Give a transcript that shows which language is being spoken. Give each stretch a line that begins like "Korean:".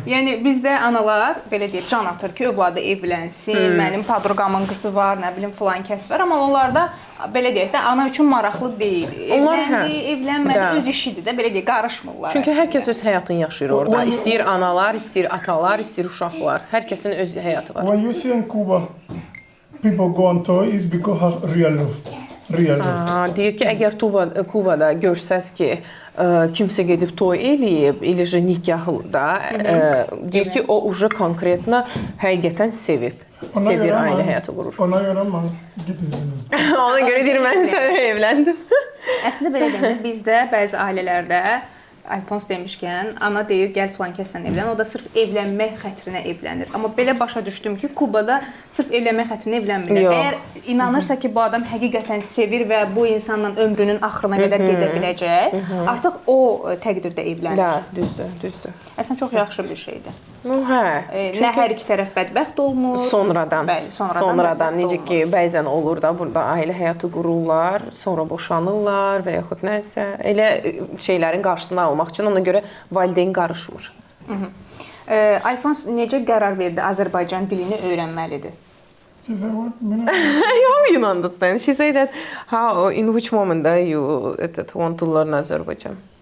Azerbaijani: Yəni bizdə analar belə deyir, can atır ki, övladı evlənsin, mənim podruqamın qızı var, nə bilim filan kəs var, amma onlarda belə deyək də ana üçün maraqlı deyil. Evləndi, evlənmədi, öz işidir də, belə deyək, qarışmırlar. Çünki hər kəs öz həyatını yaşayır orada. İstəyir analar, istəyir atalar, istəyir uşaqlar. Hər kəsin öz həyatı var.
English: When you see in Cuba people go on tour is because of real love.
Azerbaijani: Deyir ki, əgər Kubada görsəz ki, kimsə gedib toy eləyib, eləcə nikahlıda, deyir ki, o uca konkretna həqiqətən sevib. Sevir, ailə həyatı qurur. Ona görə mən gidəcəm. Ona görə deyir, mən sənə evləndim. Əslində belə deyim də, bizdə bəzi ailələrdə Alfons demişkən, ana deyir, gəl filan kəslə evlən, o da sırf evlənmək xətrinə evlənir. Amma belə başa düşdüm ki, Kubada sırf evlənmək xətrinə evlənmirlər. Əgər inanırsa ki, bu adam həqiqətən sevir və bu insanla ömrünün axırına qədər gedə biləcək, artıq o təqdirdə evlənir. Hə, düzdür. Əslində çox yaxşı bir şeydir. Hə. Nə hər iki tərəf bədbəxt olmur. Sonradan. Bəli, sonradan necə ki, bəzən olur da, burada ailə həyatı qururlar, sonra boşanırlar və yaxud nəsə. Elə şeylərin qarşısını almaq üçün ona görə valideyn qarışmır. Alfons necə qərar verdi Azərbaycan dilini öyrənməlidir?
English: She said, what? You don't understand. She said that how, in which moment you want to learn Azerbaijan?